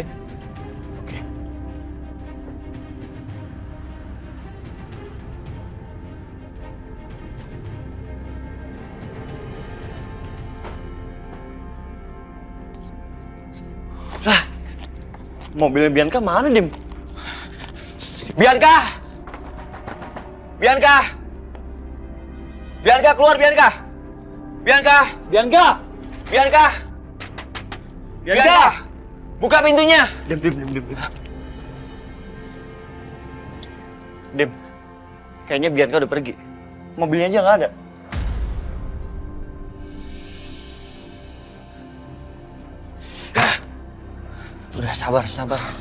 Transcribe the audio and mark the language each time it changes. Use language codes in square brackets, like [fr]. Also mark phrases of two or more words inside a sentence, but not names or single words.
[id] Oke. Lah, mobilnya Bianca mana, Dim? Bianca! Bianca! Bianca keluar, Bianca! Bianca! Bianca! Bianca! Bianca! Buka pintunya! Dim. Dim, kayaknya Bianca udah pergi. Mobilnya aja nggak ada. Udah, sabar.